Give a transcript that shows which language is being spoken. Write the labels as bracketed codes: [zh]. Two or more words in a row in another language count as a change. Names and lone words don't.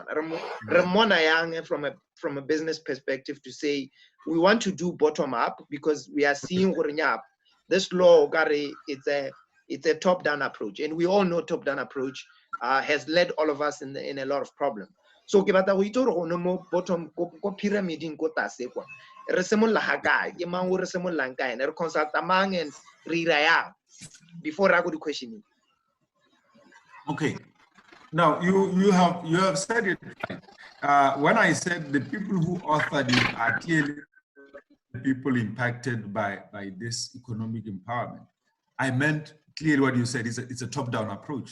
[en] Ramona Yang from a business perspective to say we want to do bottom up because we are seeing this law, it's a top down approach, and we all know top down approach has led all of us in a lot of problems. [tn] So ke batla go itse gore go mo bottom ko pyramiding ko tase kwa re semolla ha kae ke mang o re semollang kae ne re consult mang and re ira yang [en] before I go to questioning. Okay. Now you have said it right. When I said the people who authored it are clearly the people impacted by this economic empowerment, I meant clearly what you said is it's a top-down approach.